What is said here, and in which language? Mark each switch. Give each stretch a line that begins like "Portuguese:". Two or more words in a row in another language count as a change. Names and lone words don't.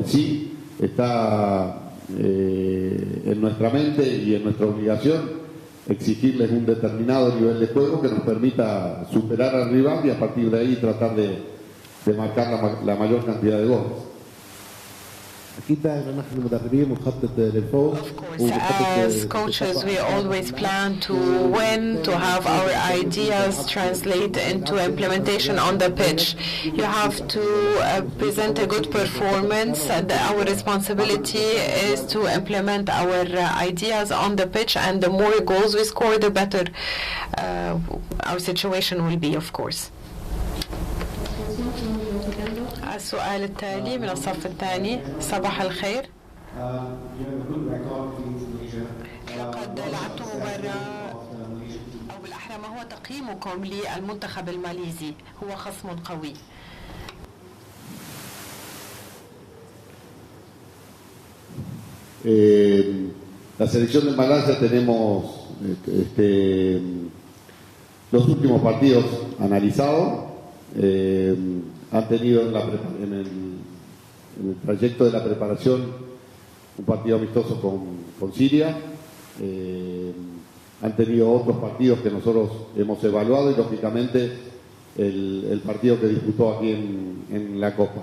Spanish: Sí, está en nuestra mente y en nuestra obligación exigirles un determinado nivel de juego que nos permita superar al rival y a partir de ahí tratar de marcar la mayor cantidad de goles.
Arabic: اكيد دائما نحن المدربين بنخطط للفوز.
English: Of course, as coaches, we always plan to win, to have our ideas translate into implementation on the pitch. You have to present a good performance, and our responsibility is to implement our ideas on the pitch, and the more goals we score, the better our situation will be, of course.
Arabic: السؤال التالي من الصف الثاني. صباح الخير. لقد لعبت مباراة، أو بالأحرى ما هو تقييمكم للمنتخب الماليزي؟ هو خصم قوي.
Spanish: La selección de Malasia tenemos los últimos partidos analizados. Han tenido en el trayecto de la preparación un partido amistoso con Siria, han tenido otros partidos que nosotros hemos evaluado y lógicamente el partido que disputó aquí en la Copa.